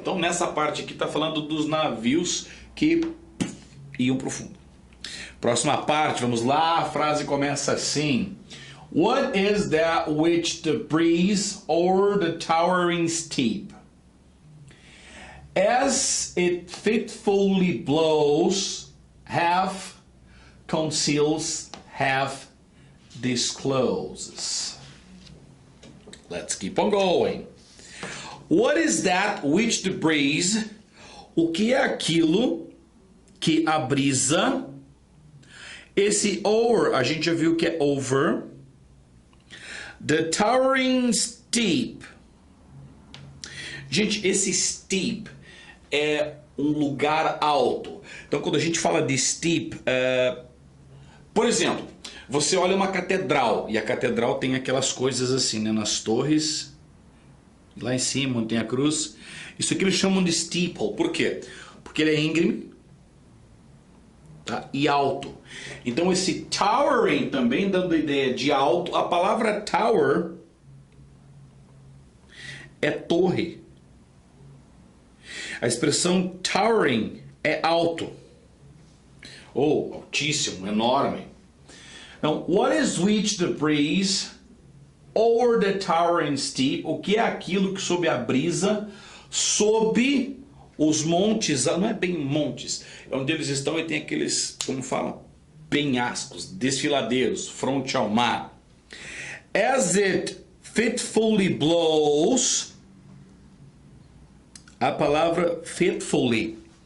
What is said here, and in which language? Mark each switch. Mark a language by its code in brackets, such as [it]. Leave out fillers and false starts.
[pt] Então nessa parte aqui está falando dos navios que iam para o fundo. Próxima parte, vamos lá, a frase começa assim. [en] What is that which the breeze o'er the towering steep, as it fitfully blows, half conceals, half discloses. Let's keep on going. What is that which the breeze? [pt] O que é aquilo que a brisa? Esse over, a gente já viu que é over. [en] The towering steep. [pt] Gente, esse steep é um lugar alto. Então, quando a gente fala de steep, por exemplo, você olha uma catedral e a catedral tem aquelas coisas assim, né, nas torres, lá em cima, onde tem a cruz. Isso aqui eles chamam de steeple. Por quê? Porque ele é íngreme, tá? E alto. Então esse towering também dando a ideia de alto. A palavra tower é torre. A expressão towering é alto, ou altíssimo, enorme. [en] Now, what is which the breeze over the towering steep? [pt] O que é aquilo que sob a brisa, sob os montes, não é bem montes, é onde eles estão e tem aqueles, como fala, penhascos, desfiladeiros, fronte ao mar. [en] As it fitfully blows, [pt] a palavra [en] fitfully.